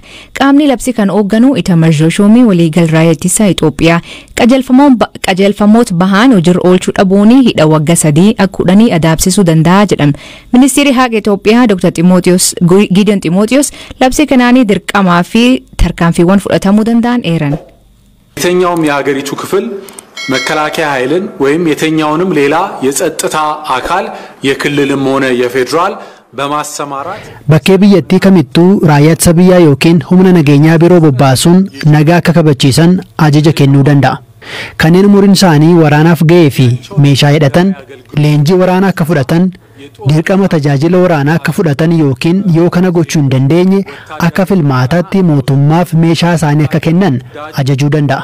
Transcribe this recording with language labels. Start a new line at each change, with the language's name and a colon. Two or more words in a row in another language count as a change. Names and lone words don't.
Oromo: Qaamni labsii kan hoogganu Itamar Jooshoomii waliigal raayyaa ittisa Itoophiyaa qajeelfamoota bahaan hojiirra oolchuu dhabuun hidha waggaa 3 akka 10 adaabsisuu danda'a jedhama. Ministeerri haqa Itoophiyaa Dr. Gideon Timootiyos labsii kanaanii dirqamaa fi tarkaanfiiwwan fudhatamuu danda'an eeran.
Amharic: የትኛውም የሀገሪቱ ክፍል መከላከያ ኃይልን ወይም የትኛውንም ሌላ የጸጥታ አካል የክልልም ሆነ የፌደራል በማሰማራት
Oromo: bakkee biyyattii kamittuu raayyaa ittisa biyyaa yookiin humna nageenyaa biroo bobbaasuun nagaa akka kabachiisan ajaja kennuu danda'a. Kanneen umuriin isaanii waraanaaf ga'ee fi meeshaa hidhatan leenjii waraanaa akka fudhatan dirqama tajaajila waraanaa akka fudhatan yookiin yoo kana gochuu hin dandeenye akka filmaataatti mootummaaf meeshaa isaanii akka kennan ajajuu danda'a.